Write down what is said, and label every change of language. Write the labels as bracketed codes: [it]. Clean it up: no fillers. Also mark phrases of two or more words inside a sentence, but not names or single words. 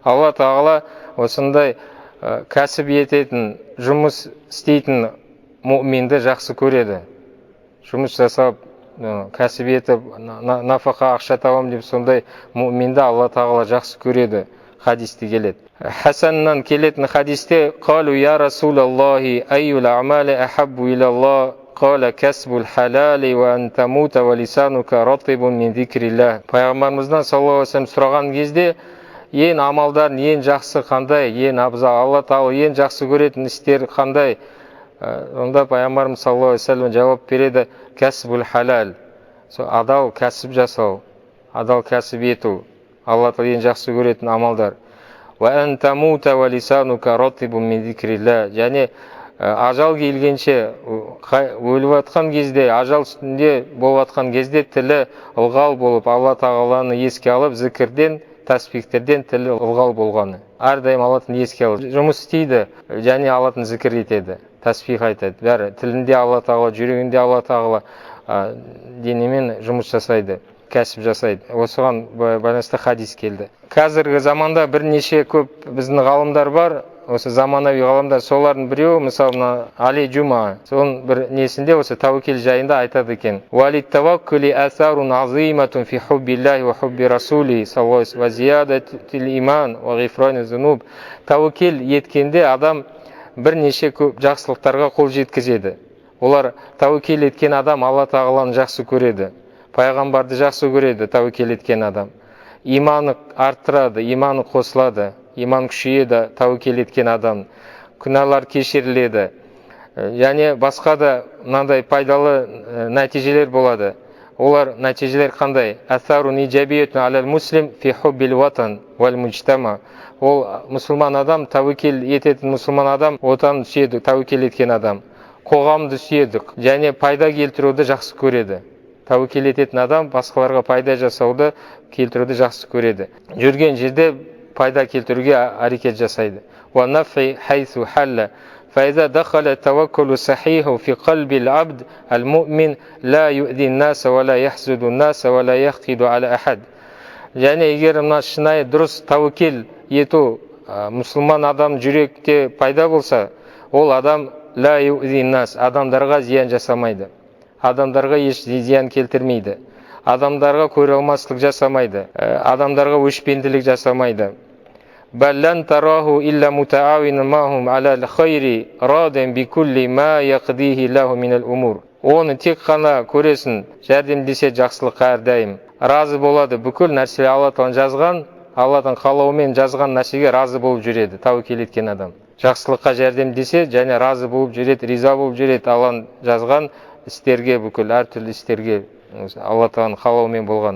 [kk] Алла тағала осындай кәсіп ететін, жұмыс істейтін муъминді жақсы көреді. Жұмыс жасап, кәсіп етіп, нафақа ақша табам деп сондай муъминді Алла тағала жақсы көреді. Хадисте келеді. Хасаннан келетін хадисте: [ar] "قالوا يا رسول الله أي الأعمال أحب إلى الله?" قال كسب الحلال وأن تموت ولسانك رطب من ذكر الله. [kk] Пайғамбарымыздан [ar] صلى الله عليه وسلم [kk] сұраған кезде, ең амалдардың ең жақсы қандай, ең абзал, Алла тағала ең жақсы көретін істер қандай? Онда пайғамбарымыз [ar] صلى الله عليه وسلم [kk] жауап береді: [ar] كسب الحلال. [kk] Адал кәсіп жасау, адал кәсіп ету. Алла тағала ең жақсы көретін амалдар. [ar] وأن تموت ولسانك رطب من ذكر الله. [kk] Және ажал келгенше, өліп атқан кезде, ажал үстінде болып атқан кезде тілі ылғал болып, Алла тағаланы еске алып, зікірден тәсбихтерден тілі ылғал болғаны. Әрдайым Аллахтың еске алып жұмыс істейді және Аллахтың зікір етеді, тәсбих айтады. Бәрі тілінде Алла тағала, жүрегінде Алла тағала денемен жұмыс жасайды, кәсіп жасайды. Осыған байланысты хадис келді. Қазіргі заманда бірнеше көп біздің ғалымдар бар. Осы заманауи ғалымдар, солардың біреуі, мысалы, Али Джума, соның бір несінде осы тәуекел жайында айтады екен. [ar] وللتوكل آثار عظيمة في حب الله وحب رسوله صلى الله عليه وزيادة الإيمان وغفران الذنوب. [kk] Тәуекел еткенде адам бірнеше көп жақсылықтарға қол жеткізеді. Олар тәуекел еткен адам Алла тағаланы жақсы көреді, пайғамбарды жақсы көреді. Тәуекел еткен адам иманы арттырады, иманы қосылады, иман күшейеді. Тәуекел еткен адам күнәлар кешіріледі, және басқа да мынандай пайдалы нәтижелер болады. Олар нәтижелер қандай? [ar] آثار إيجابية على المسلم في حب الوطن والمجتمع. [kk] Ол мұсылман адам, тәуекел ететін мұсылман адам отанын сүйеді. Тәуекел еткен адам қоғамды сүйеді және пайда келтіруді жақсы көреді. Тәуекел ететін адам басқаларға пайда жасауды, келтіруді жақсы көреді. Жүрген жерде пайда келтіруге әрекет жасайды. [ar] ونافع حيث حل. فإذا دخل التوكل الصحيح في قلب العبد المؤمن لا يؤذي الناس ولا يحسد الناس ولا يحقد على أحد. [kk] Және егер мына шынайы дұрыс тәуекел ету мұсылман адам жүректе пайда болса, ол адам [ar] لا يؤذي الناس, [kk] адамдарға зиян жасамайды, адамдарға еш зиян келтірмейді, адамдарға көреалмастық жасамайды, адамдарға өшпенділік жасамайды. [ar] بل لا تراه إلا متعاونا معهم على الخير راضيا بكل ما يقضيه له من الأمور. [kk] Оны тек қана көресін, жәрдемдесе жақсылыққа әрдайым разы болады. Бүкіл нәрсе Аллахтан жазған, Аллахтың қалауымен жазған нәрсеге разы болып жүреді тәуекел еткен адам. Жақсылыққа жәрдемдесе және разы болып жүреді, риза болып жүреді Алланың жазған істерге, бүкіл әртүрлі істерге Алла тағаланың қалауымен болған.